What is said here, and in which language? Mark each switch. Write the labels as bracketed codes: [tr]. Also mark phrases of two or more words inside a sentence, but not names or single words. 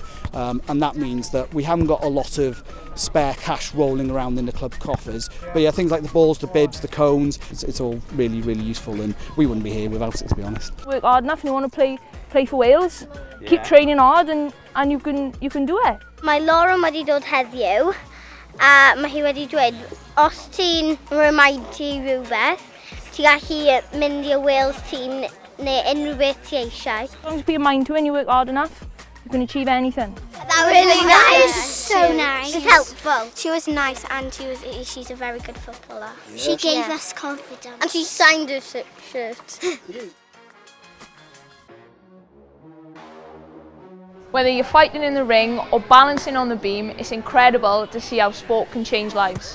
[en] And that means that we haven't got a lot of spare cash rolling around in the club coffers. But yeah, things like the balls, the bibs, the cones, it's all really, really useful, and we wouldn't be here without it, to be honest. Work hard enough and you want to play for Wales, keep training hard and you can do it. [cy] Mae Lauren wedi dod heddiw, a mae hi wedi dweud, os ti'n remind ti rhywbeth, ti'n gallu mynd i'r Wales team neu unrhyw beth ti eisiau. [en] As long as you put your mind to it and you work hard enough, you can achieve anything. That was really nice. So nice. It was helpful. She was nice, and she's a very good footballer. Yeah. She gave us confidence. And she signed her shirt. Whether you're fighting in the ring or balancing on the beam, it's incredible to see how sport can change lives.